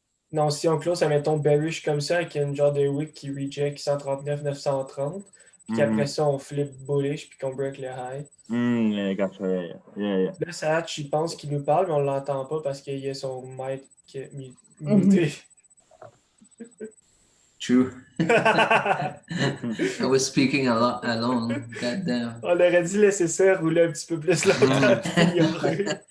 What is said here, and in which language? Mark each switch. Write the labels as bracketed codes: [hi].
[fr] Non, si on close, admettons bearish comme ça, avec une genre de wick qui reject 139, 930, puis qu'après ça, on flip bullish, puis qu'on break le high. [en] Yeah, gotcha. Yeah. [fr] Là, Satch, il pense qu'il nous parle, mais on l'entend pas parce qu'il y a son mic muté. [en] True. I was speaking a lot alone. God damn. [fr] On aurait dû laisser ça rouler un petit peu plus longtemps puis l'ignorer.